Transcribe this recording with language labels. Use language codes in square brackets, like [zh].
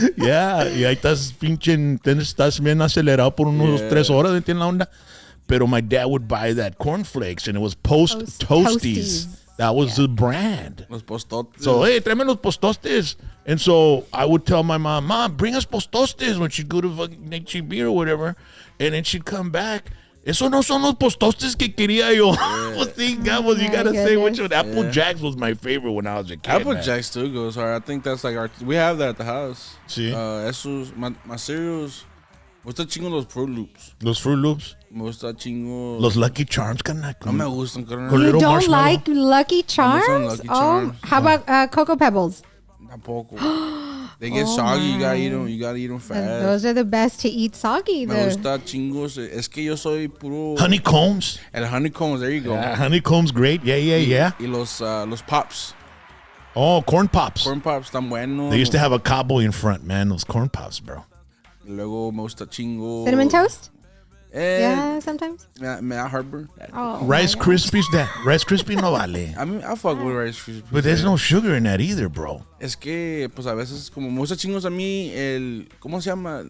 [es] Yeah, y ahí estás bien acelerado por unos 3 horas, ¿entiendes la onda? [en] Pero my dad would buy that cornflakes, and it was Post Toasties. That was the brand. [es] Los postostes. So, hey, tráeme los postostes. [en] And so I would tell my mom, bring us postostes when she'd go to fucking HEB or whatever. And then she'd come back. [es] Eso no son los postostes que quería yo. [en] You gotta say which one. Apple Jacks was my favorite when I was a kid. Apple Jacks still goes hard. I think that's like we have that at the house. [es] Sí. [en] My cereals, [es] Me gusta chingo los Fruit Loops. Los Fruit Loops. Me gusta chingo. Los Lucky Charms, carnal. No me gustan, carnal. Con [en] You little don't marshmallow. like Lucky Charms? Lucky Charms. Oh, how about Cocoa Pebbles? [es] Tampoco. [en] They get soggy. You gotta eat them fast. Those are the best to eat soggy. [es] Me gusta chingos. Es que yo soy puro. [en] Honeycombs. El honeycombs. There you go. Yeah, honeycombs, great. Yeah. [es] Y los Pops. [en] Oh, corn pops. [es] Corn Pops tan buenos. [en] They used to have a cowboy in front, man. Those corn pops, bro. [es] Y luego me gusta chingo. [en] Cinnamon Toast? Yeah, Yeah, sometimes. [es] me da heartburn. [en] Oh, Rice my God. [es] Krispies, Rice Krispies no vale. [en] I mean, I fuck with Rice Krispies. But there's no sugar in that either, bro. [es] Es que, pues a veces, como me gusta chingos a mí, ¿cómo se llama?